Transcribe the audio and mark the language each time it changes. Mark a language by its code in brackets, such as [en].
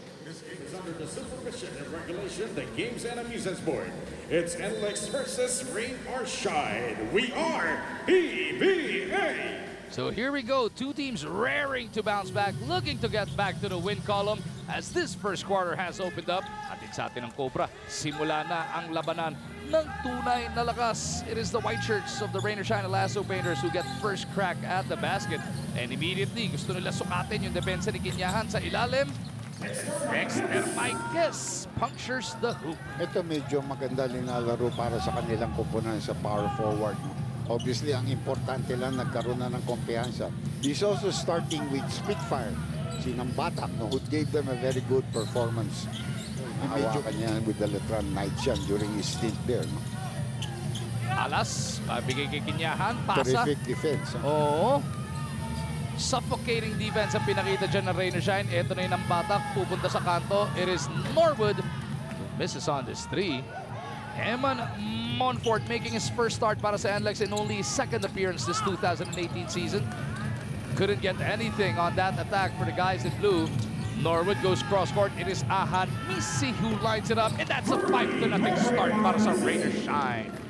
[en] This game is under the supervision and regulation the Games and Amusements Board. It's NLEX versus Rain or Shine. We are PBA. So here we go, two teams raring to bounce back, looking to get back to the win column as this first quarter has opened up. [tl] Atin sa atin ng Cobra, simula na ang labanan ng tunay na lakas. [en] It is the white shirts of the Rain or Shine Lasso Painters who get first crack at the basket. And immediately, [tl] gusto nila sukatin yung depensa ni Kinyahan sa ilalim. [en] Dexter Maiquez punctures the hoop. [tl] Ito medyo maganda linalaro para sa kanilang kupunan sa power forward. No? Obviously, ang importante lang nagkaroon na ng kumpiyansa. [en] He's also starting with Spitfire, sinang Batak, no, who gave them a very good performance. [tl] Hawakan niya [en] with the Letran Knights yan during his stint there. No? [tl] Alas, bigay kay Kinyahan, pasa. [en] Terrific defense. [tl] Oo. [en] Suffocating defense [tl] ang pinakita dyan ng Rain or Shine. Ito na yung ng Batak, pupunta sa kanto. [en] It is Norwood who misses on this three. Eman Monfort making his first start para sa NLEX in only his second appearance this 2018 season. Couldn't get anything on that attack for the guys in blue. Norwood goes cross-court. It is Ahan Misi who lines it up. And that's a 5-0 start para sa Rain or Shine.